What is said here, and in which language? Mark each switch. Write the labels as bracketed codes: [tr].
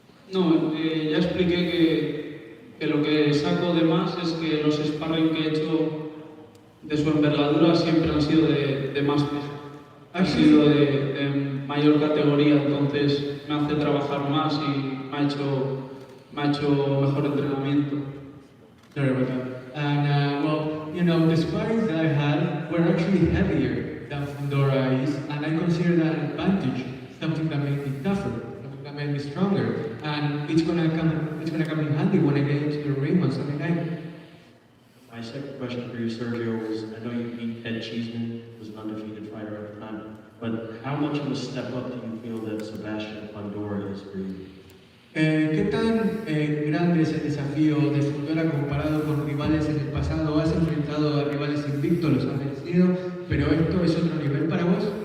[es] No, ya expliqué que lo que saco de más es que los sparring que he hecho de su envergadura siempre han sido de más peso. Han sido de mayor categoría, entonces me hace trabajar más y me ha hecho mejor entrenamiento. [en] Sorry about that. And well, you know, the sparrings that I had were actually heavier than Fundora is, and I consider that an advantage, something that made me tougher, something that made me stronger, and it's gonna come in handy when I get into the ring on Sunday night. My second question for you, Sergio, was I know you beat Ed Cheeseman, who was an undefeated fighter at the time, but how much of a step up do you feel that Sebastian Fundora is for you? [es] ¿Qué tan grande es el desafío de Fundora comparado con rivales en el pasado? ¿Has enfrentado a rivales invictos, los has vencido, pero esto es otro nivel para vos?